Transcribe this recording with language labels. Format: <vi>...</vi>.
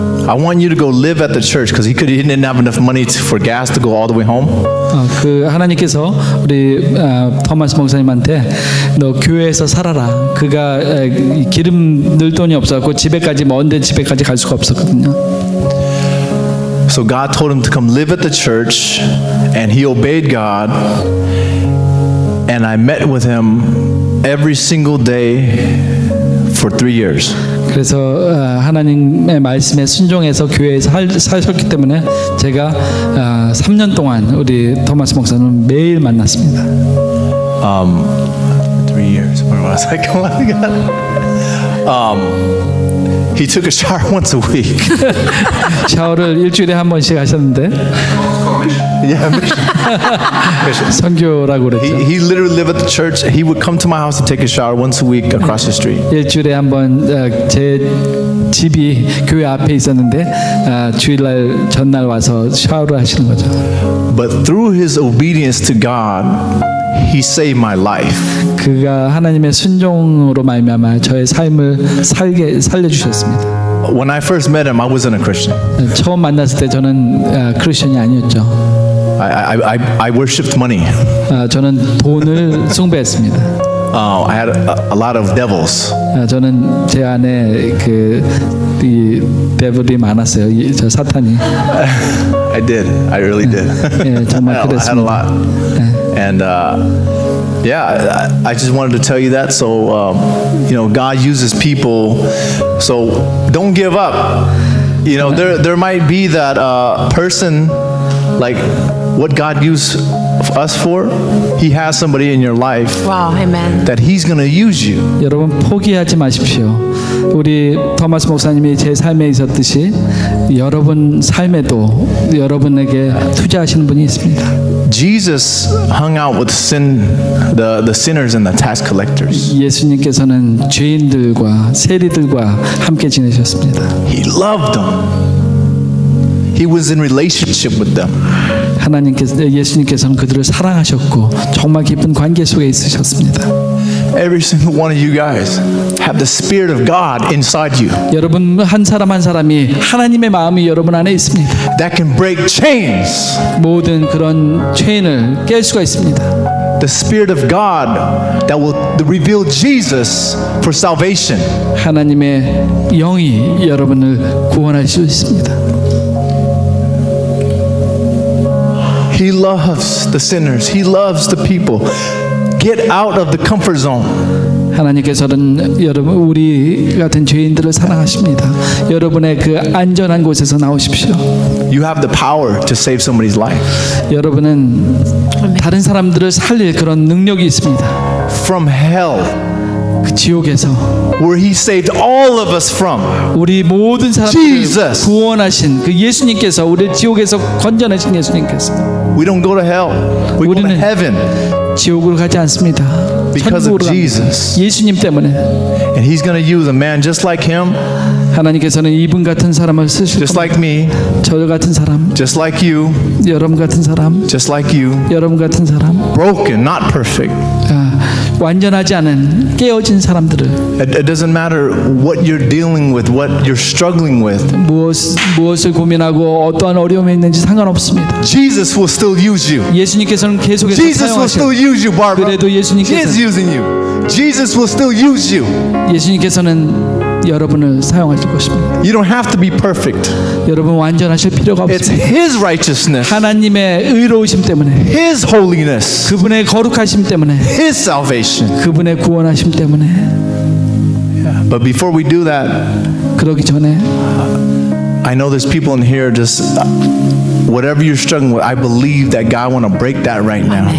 <en>I want you to go live at the church because he didn't have enough money for gas to go all the way home.</en> <ko>그 하나님께서 우리 토마스 목사님한테 너 교회에서 살아라. 그가 기름 넣을 돈이 없었고 집에까지 먼데 집에까지 갈 수가 없었거든요.</ko> <en>So God told him to come live at the church, and he obeyed God. And I met with him every single day for 3 years.</en> <ko>그래서 하나님의 말씀에 순종해서 교회에서 사셨기 때문에 제가 3년 동안 우리 토마스 목사님을 매일 만났습니다.</ko> <en>3 years. Where was I going? He took a shower once a week.</en> <ko>샤워를 일주일에 한 번씩 하셨는데.</ko> <en>Yeah,</en> <ko>선교라고 그랬죠.</ko> <en>He literally lived at the church. He would come to my house to take a shower once a week across the street.</en> <ko>일주일에 한 번 제 집이 교회 앞에 있었는데 주일날 전날 와서 샤워를 하시는 거죠.</ko> <en>But through his obedience to God, he saved my life.</en> <ko>그가 하나님의 순종으로 말미암아 저의 삶을 살려주셨습니다.</ko> <en>When I first met him, I wasn't a Christian.</en> <ko>처음 만났을 때 저는 크리스천이 아니었죠.</ko> <en>I worshipped money.</en> <ko>저는 돈을 숭배했습니다.</ko> <en>I had a lot of devils.</en> <ko>저는 제 안에 이 데블이 많았어요. 저 사탄이.</ko> <en>I did. I really did.</en> <ko>예, 정말 그랬습니다.</ko> <en>I had a lot. And yeah, I just wanted to tell you that. So God uses people. So don't give up. There might be that person, like what God used us for. He has somebody in your life. Wow, amen. That He's going to use you.</en> <ko>여러분 포기하지 마십시오. 우리 토마스 목사님이 제 삶에 있었듯이 여러분 삶에도 여러분에게 투자하시는 분이 있습니다.</ko> <en>Jesus hung out with the sinners and the tax collectors.</en> <ko>예수님께서는 죄인들과 세리들과 함께 지내셨습니다.</ko> <en>He loved them. He was in relationship with them.</en> <ko>예수님께서는 그들을 사랑하셨고 정말 깊은 관계 속에 있으셨습니다.</ko> <en>Every single one of you guys have the Spirit of God inside you.</en> <ko>여러분 한 사람 한 사람이 하나님의 마음이 여러분 안에 있습니다.</ko> <en>That can break chains.</en> <ko>모든 그런 체인을 깰 수가 있습니다.</ko> <en>The Spirit of God that will reveal Jesus for salvation.</en> <ko>하나님의 영이 여러분을 구원할 수 있습니다.</ko> <en>He loves the sinners. He loves the people. Get out of the comfort zone.</en> <ko>하나님께서는 여러분 우리 같은 죄인들을 사랑하십니다. 여러분의 그 안전한 곳에서 나오십시오.</ko> <en>You have the power to save somebody's life.</en> <ko>여러분은 다른 사람들을 살릴 그런 능력이 있습니다.</ko> <en>From hell.</en> <ko>그 지옥에서</ko> <en>where he saved all of us from.</en> <ko>우리 모든 사람들을 구원하신 그 예수님께서 우리를 지옥에서 건져내신 예수님께서.</ko> <en>We don't go to hell. We go to heaven.</en> <ko>지옥으로 가지 않습니다.</ko> <en>Because of Jesus.</en> <ko>예수님 때문에.</ko> <en>And he's going to use a man just like him.</en> <ko>하나님께서는 이분 같은 사람을 쓰실</ko> <en>just like me.</en> <ko>저 같은 사람.</ko> <en>Just like you.</en> <ko>여러분 같은 사람.</ko> <en>Just like you.</en> <ko>여러분 같은 사람.</ko> <en>Broken, not perfect.</en> <ko>완전하지 않은 깨어진 사람들을.</ko> <en>It doesn't matter what you're dealing with, what you're struggling with.</en> <ko>무엇을 고민하고 어떠한 어려움이 있는지 상관없습니다.</ko> <en>Jesus will still use you.</en> <ko>예수님께서는 계속해서</ko> <en>Jesus will still use you, Barbara.</en> <ko>그래도</ko> <en>He is using you. Jesus will still use you.</en> <ko>예수님께서는 여러분을 사용하실 것입니다.</ko> <en>You don't have to be perfect.</en> <ko>여러분 완전하실 필요가</ko> <en>It's</en> <ko>없습니다.</ko> <en>His righteousness,</en> <ko>하나님의 의로우심 때문에,</ko> <en>His holiness,</en> <ko>그분의 거룩하심 때문에,</ko> <en>His salvation.</en> <ko>그분의 구원하심 때문에.</ko> <en>But before we do that,</en> <ko>그러기 전에</ko> <en>I know there's people in here just whatever you're struggling with, I believe that God want to break that right now.</en>